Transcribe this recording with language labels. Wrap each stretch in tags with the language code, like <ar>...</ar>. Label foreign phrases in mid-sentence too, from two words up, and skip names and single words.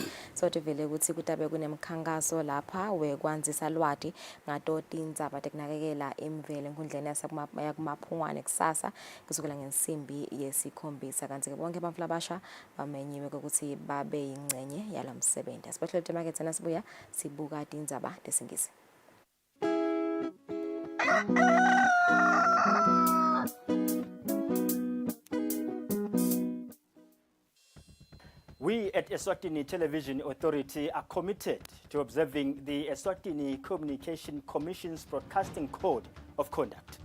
<ss>Sothi vele ukuthi kutabe kunemkhankaso lapha wekwanzisa lwati ngato tindzaba tekunakekela imvelo enkundleni yakumaphungwane kusasa kusukela ngensimbi yesikhombisa. Kanti ke bonke abantfu labasha bamenyiwe ukuthi babe yingcenye yalo msebenzi. Asibahlole temakethe nasibuya sibuka tindzaba tesingisi.</ss> <en>We at Eswatini Television Authority are committed to observing the Eswatini Communication Commission's Broadcasting Code of Conduct.</en>